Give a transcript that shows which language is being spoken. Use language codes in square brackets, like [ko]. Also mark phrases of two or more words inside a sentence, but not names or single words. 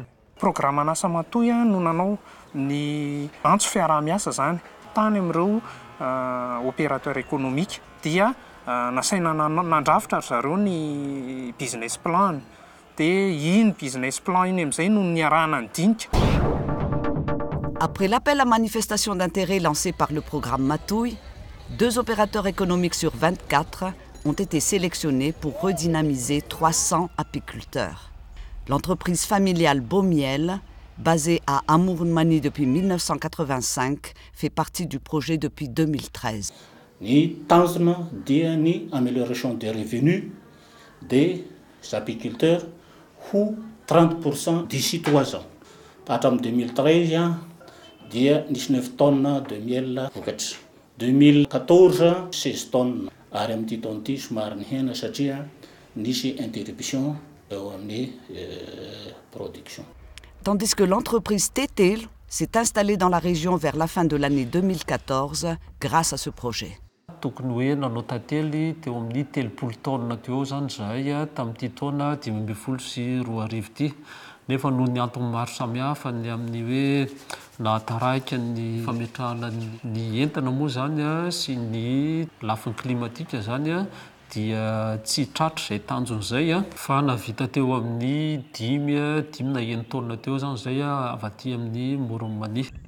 [mg] Programme an'asa Matouille no nanao ny antso fiaraha-miasa zany tany amin'ireo [fr] opérateur économique [mg] dia nasaina nandrafitra zareo ny [en] business plan [mg] dia iny [en] business plan [mg] iny amin'izay no niarahana ny dinika. [fr] Après l'appel à manifestation d'intérêt lancé par le programme Matouille, 2 opérateurs économiques sur 24 ont été sélectionnés pour redynamiser 300 apiculteurs. L'entreprise familiale Beaumiel, basée à Amourmani depuis 1985, fait partie du projet depuis 2013. [mg] Ny tanjona dia ny [fr] amélioration des revenus des apiculteurs [mg] ho 30% d'ici 3 ans. Hatramin'ny 2013 dia nisy 9 [fr] tonnes de miel [mg] vokatra. 2014 16 tonnes ary amin'ity taona ity somary nihena satria nisy interruption eo amin'ny production. [fr] Tandis que l'entreprise Tetel s'est installée dans la région vers la fin de l'année 2014 grâce à ce projet. [mg] Tokony hoe nanao tantely teo amin'ny 30 taona teo zany zahay tamin'ity taona 2012 ity. Nefa noho ny antony maro samihafa ny amin'ny hoe nahataraiky ny fametrahana ny entana moa zany sy ny lafiny klimatika zany dia tsy tratra izay tanjony izay fa navita teo amin'ny 5 na 9 taona teo zany zay avy aty amin'ny Amourmani.